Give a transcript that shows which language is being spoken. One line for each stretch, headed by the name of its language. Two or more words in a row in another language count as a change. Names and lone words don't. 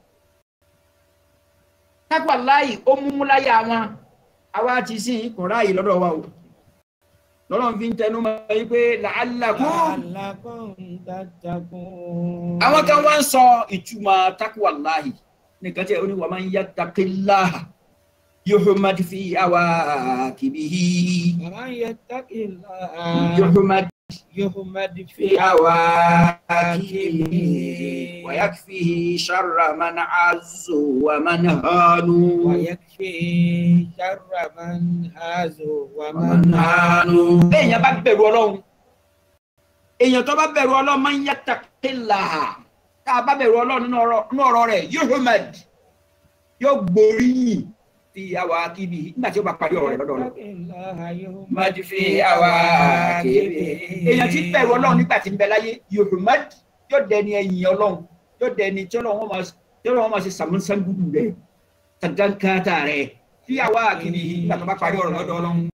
Yoruba: takwa láì ó múmú láyé àwọn àwa ti sìn kò ráàyè lọ́dọ̀ wa o lọ́dọ̀ fi ń tẹnu mọ́ yí pé
Arabic: لعلكم تتقون
Yoruba: àwọn kan wá ń sọ ìtumọ̀ takwa láì nìkan tí ó ní
Arabic: ومن يتق الله يحمد في عواقبه ومن يتق الله yuhmad يحمد في awaqibihi ويكفيه شر من عز ومن هان ويكفيه شر من هاز ومن هان.
Yoruba: èèyàn bá bẹ̀rù Ọlọ́run èèyàn tó bá bẹ̀rù Ọlọ́run
Arabic: من يتق الله
Yoruba: tá a bá bẹ̀rù Ọlọ́run nínú ọ̀rọ̀ rẹ̀ yuhmad yóò gbóríyìn
Arabic: في عواقب
Yoruba: nígbà tí ó bá parí ọ̀rọ̀ rẹ̀ lọ́dọ̀ Ọlọ́run.
Arabic: يحمد في عواقب
Yoruba: èèyàn tí bẹ̀rù Ọlọ́run nígbà tí ń bẹ láyé yuhmad yóò dẹni ẹ̀yìn Ọlọ́run yóò dẹni tí Ọlọ́run máa ṣe sàmúnsán gbùdù rẹ̀ tàdánkátà rẹ̀
Arabic: في عواقب
Yoruba: nígbà tó bá parí ọ̀rọ̀ lọ́dọ̀ Ọlọ́run.